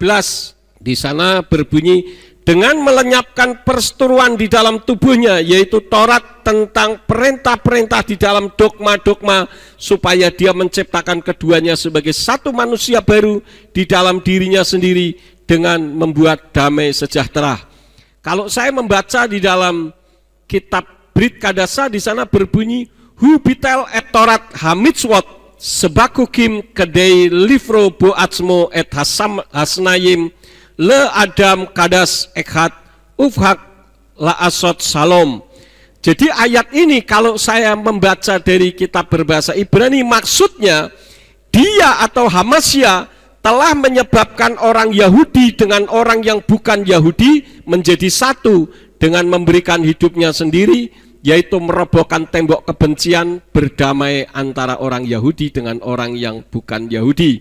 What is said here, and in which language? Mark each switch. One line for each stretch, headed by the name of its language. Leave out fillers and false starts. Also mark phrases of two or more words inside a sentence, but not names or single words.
Indonesian: Di sana berbunyi, dengan melenyapkan perseteruan di dalam tubuhnya, yaitu Taurat tentang perintah-perintah di dalam dogma-dogma, supaya dia menciptakan keduanya sebagai satu manusia baru di dalam dirinya sendiri dengan membuat damai sejahtera. Kalau saya membaca di dalam kitab Brit Kadasa di sana berbunyi
Hebrew: ובטל את תורת המצוות שבחוקים כדי לברוא בעצמו את השניים לאדם חדש אחד ופעל לעשות שלום.
Indonesian: Jadi ayat ini kalau saya membaca dari kitab berbahasa Ibrani, maksudnya dia atau Hamasya telah menyebabkan orang Yahudi dengan orang yang bukan Yahudi menjadi satu dengan memberikan hidupnya sendiri, yaitu merobohkan tembok kebencian, berdamai antara orang Yahudi dengan orang yang bukan Yahudi.